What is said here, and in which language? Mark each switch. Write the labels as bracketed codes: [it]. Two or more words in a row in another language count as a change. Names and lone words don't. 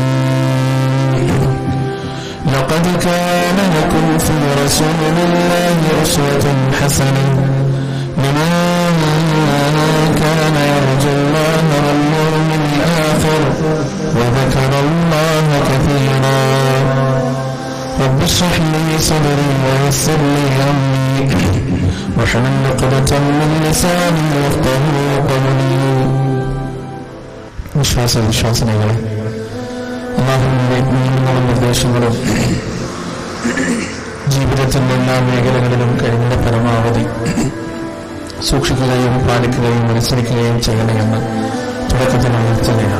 [ar] لقد كان لكم في رسول الله أسوة حسنة لمن كان يرجو الله واليوم الآخر وذكر الله كثيرا. رب اشرح لي صدري ويسر لي أمري واحلل عقدة من لساني يفقهوا قولي. [ml] വിശ്വാസങ്ങളെ അല്ലാഹുവിന്റെ നിയമങ്ങളും നിർദ്ദേശങ്ങളും ജീവിതത്തിന്റെ എല്ലാ മേഖലകളിലും കഴിവിന്റെ പരമാവധി സൂക്ഷിക്കുകയും പാലിക്കുകയും അനുസരിക്കുകയും ചെയ്യണമെന്ന് തുടക്കത്തിൽ ഉണർത്തുകയാണ്.